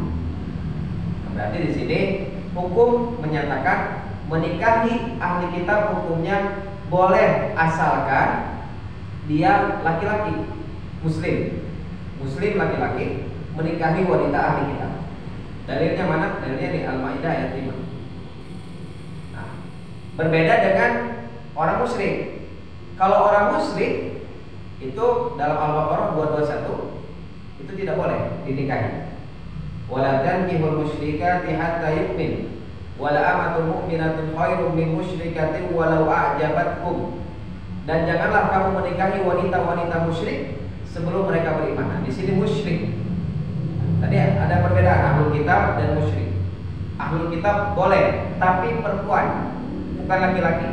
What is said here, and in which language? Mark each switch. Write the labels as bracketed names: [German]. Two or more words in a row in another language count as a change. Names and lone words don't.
[Indonesian] Berarti di sini hukum menyatakan menikahi [Arabic] أهل الكتاب [Indonesian] hukumnya boleh asalkan dia laki-laki muslim laki-laki menikahi wanita [Arabic] أهل الكتاب. [Indonesian] Dalilnya mana? Dalilnya di Al-Maidah ayat 5. Nah, berbeda dengan orang musyrik. Kalau orang musyrik itu dalam Al-Baqarah 221 itu tidak boleh dinikahi. [Arabic] ولا تنكحوا المشركات حتى يؤمن ولأمة مؤمنة خير من مشركة ولو أعجبتكم. [Indonesian] Dan janganlah kamu menikahi wanita-wanita musyrik sebelum mereka beriman. Nah, di sini musyrik. Tadi ada perbedaan [Arabic] أهل الكتاب [Indonesian] dan musyrik. [Arabic] أهل الكتاب [Indonesian] boleh, tapi perempuan, bukan laki-laki.